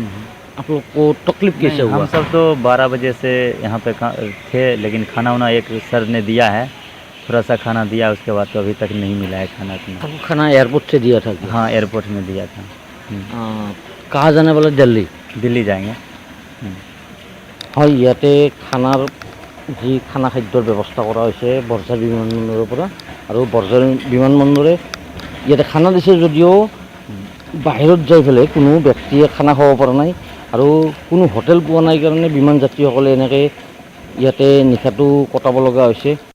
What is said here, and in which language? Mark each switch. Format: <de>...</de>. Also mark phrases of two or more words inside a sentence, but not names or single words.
<hi>आप लोग को तकलीफ कैसे हुआ? हम सब तो 12 बजे से यहाँ पे थे, लेकिन खाना वाना एक सर ने दिया है, थोड़ा सा खाना दिया, उसके बाद तो अभी तक नहीं मिला है खाना पीना। आपको खाना एयरपोर्ट से दिया था क्या? हाँ, एयरपोर्ट में दिया था। कहाँ जाने वाला? दिल्ली। दिल्ली जाएंगे।</hi> <as>হয়, ইয়াতে খানাৰ যি খানা খাদ্যৰ ব্যৱস্থা কৰা হৈছে বৰঝাৰ বিমানবন্দৰৰ পৰা। আৰু বৰঝাৰ বিমানবন্দৰে ইয়াতে খানা দিছে যদিও বাহিৰত যাই পেলাই কোনো ব্যক্তিয়ে খানা খাব পৰা নাই আৰু কোনো হোটেল পোৱা নাই কাৰণে বিমান যাত্ৰীসকলে এনেকৈ ইয়াতে নিশাটো কটাব লগা হৈছে।</as>